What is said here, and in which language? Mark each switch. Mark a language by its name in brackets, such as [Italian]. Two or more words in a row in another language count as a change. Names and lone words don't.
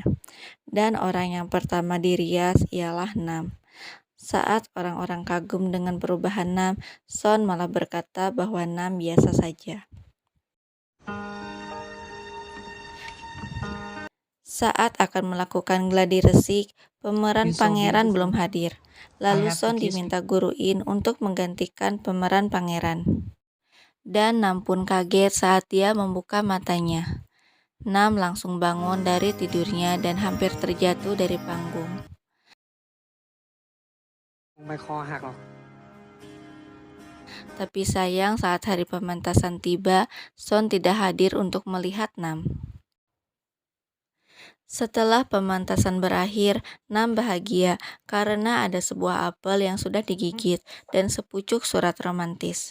[Indonesian] Dan orang yang pertama dirias ialah Nam. Saat orang-orang kagum dengan perubahan Nam, Son malah berkata bahwa Nam biasa saja. Saat akan melakukan gladi resik, pemeran [English] It's so [Indonesian] pangeran belum [English] beautiful. [Indonesian] hadir. [English] I [Indonesian] Lalu [English] have to [Indonesian] Son [English] kiss [Indonesian] diminta Guru In untuk menggantikan pemeran pangeran. Dan Nam pun kaget saat dia membuka matanya. Nam langsung bangun dari tidurnya dan hampir terjatuh dari panggung. [Thai] ไม่คอหักหรอก [Indonesian] Tapi sayang saat hari pementasan tiba, Son tidak hadir untuk melihat Nam. Setelah pementasan berakhir, Nam bahagia karena ada sebuah apel yang sudah digigit dan sepucuk surat romantis.